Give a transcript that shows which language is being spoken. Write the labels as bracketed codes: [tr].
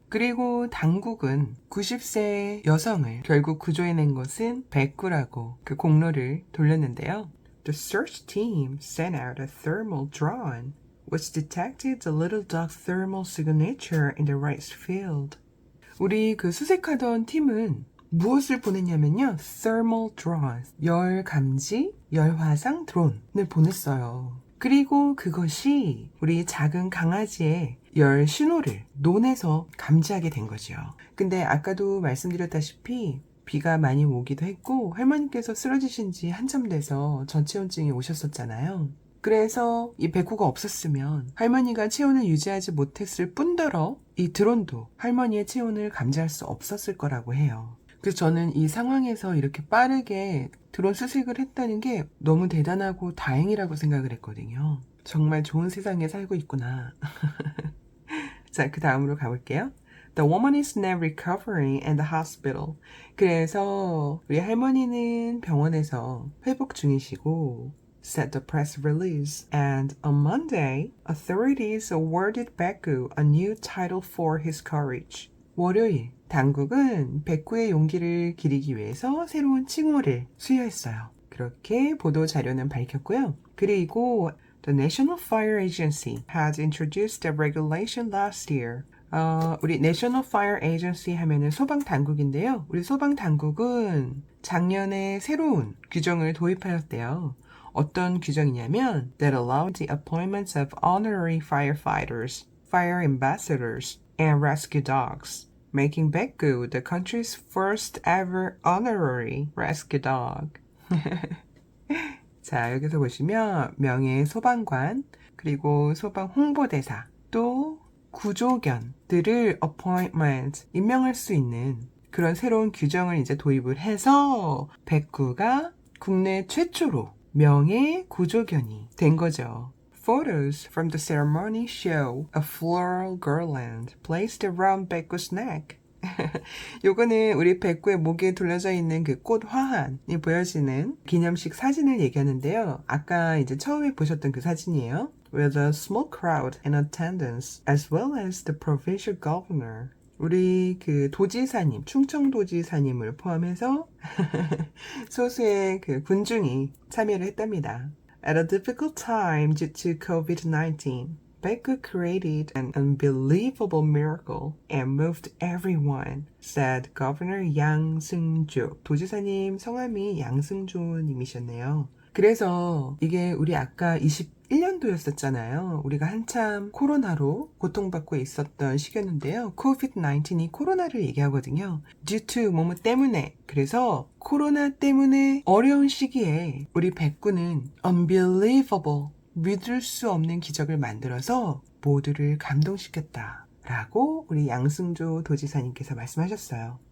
[ko] 그리고 당국은 90세 여성을 결국 구조해낸 것은 베쿠라고 그 공로를 돌렸는데요. [en] The search team sent out a thermal drone which detected the little dog's thermal signature in the rice field. [ko] 우리 그 수색하던 팀은 무엇을 보냈냐면요. thermal drone, 열 감지, 열 화상 드론을 보냈어요. 그리고 그것이 우리 작은 강아지의 열 신호를 논에서 감지하게 된 거죠. 근데 아까도 말씀드렸다시피 비가 많이 오기도 했고 할머니께서 쓰러지신 지 한참 돼서 저체온증이 오셨었잖아요. 그래서 이 베쿠가 없었으면 할머니가 체온을 유지하지 못했을 뿐더러 이 드론도 할머니의 체온을 감지할 수 없었을 거라고 해요. 그래서 저는 이 상황에서 이렇게 빠르게 드론 수색을 했다는 게 너무 대단하고 다행이라고 생각을 했거든요. 정말 좋은 세상에 살고 있구나. 자, 그 다음으로 가볼게요. [en] The woman is now recovering in the hospital. [ko] 그래서 우리 할머니는 병원에서 회복 중이시고 [en] said the press release. And on Monday, authorities awarded Beku a new title for his courage. [ko] 월요일, 당국은 베쿠의 용기를 기리기 위해서 새로운 칭호를 수여했어요. 그렇게 보도 자료는 밝혔고요. [en] 그리고 The National Fire Agency had introduced a regulation last year. [ko] 우리 National Fire Agency 하면은 소방 당국인데요. 우리 소방 당국은 작년에 새로운 규정을 도입하였대요. 어떤 규정이냐면 [en] that allowed the appointments of honorary firefighters, fire ambassadors, and rescue dogs, making Beku the country's first ever honorary rescue dog. [ko] 자, 여기서 보시면 명예 소방관, 그리고 소방 홍보대사, 또 구조견들을 appointment, 임명할 수 있는 그런 새로운 규정을 이제 도입을 해서 베쿠가 국내 최초로 명예 구조견이 된 거죠. [en] Photos from the ceremony show a floral garland placed around Beku's neck. [ko] 요거는 우리 백구의 목에 둘러져 있는 그 꽃 화환이 보여지는 기념식 사진을 얘기하는데요. 아까 이제 처음에 보셨던 그 사진이에요. [en] With a small crowd in attendance, as well as the provincial governor. [ko] 우리 그 도지사님, 충청도지사님을 포함해서 소수의 그 군중이 참여를 했답니다. [en] At a difficult time due to COVID-19, Baekgu created an unbelievable miracle and moved everyone, said Governor Yang Seung-jo. [ko] 도지사님 성함이 양승조님이셨네요. 그래서 이게 우리 아까 21년도였었잖아요. 우리가 한참 코로나로 고통받고 있었던 시기였는데요. COVID-19이 코로나를 얘기하거든요. [en] due to [ko] 뭐뭐 때문에. 그래서 코로나 때문에 어려운 시기에 우리 백구는 unbelievable, 믿을 수 없는 기적을 만들어서 모두를 감동시켰다 라고 우리 양승조 도지사님께서 말씀하셨어요.